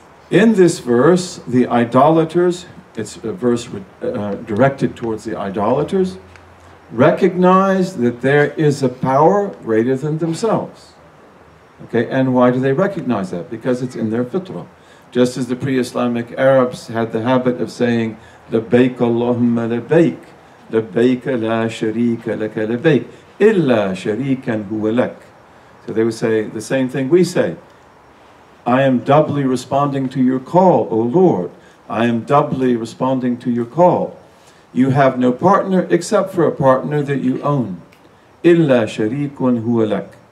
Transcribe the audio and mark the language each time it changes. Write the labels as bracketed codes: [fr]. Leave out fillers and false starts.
[en] In this verse, the idolaters, it's a verse directed towards the idolaters, recognize that there is a power greater than themselves. Okay, and why do they recognize that? Because it's in their fitrah. Just as the pre-Islamic Arabs had the habit of saying, [ar] لبيك اللهم لبيك لبيك لا شريك لك لبيك إلا شريكا هو لك. [en] So they would say the same thing we say. I am doubly responding to your call, O Lord. I am doubly responding to your call. You have no partner except for a partner that you own. [ar] إلا شريك هو لك.